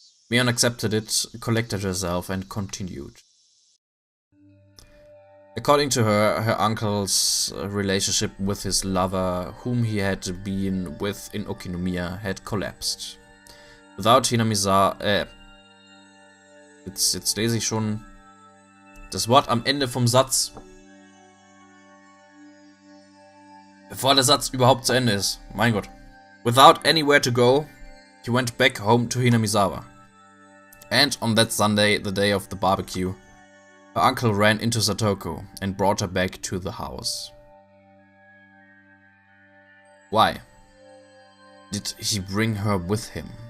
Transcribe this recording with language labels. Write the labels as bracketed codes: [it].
[en] Mion accepted it, collected herself, and continued. According to her, her uncle's relationship with his lover, whom he had been with in Okinomiya, had collapsed. Without [de] Hinamizawa, Jetzt lese ich schon das Wort am Ende vom Satz. Bevor der Satz überhaupt zu Ende ist. Mein Gott. [en] Without anywhere to go, he went back home to Hinamizawa. And on that Sunday, the day of the barbecue, her uncle ran into Satoko and brought her back to the house. Why? Did he bring her with him?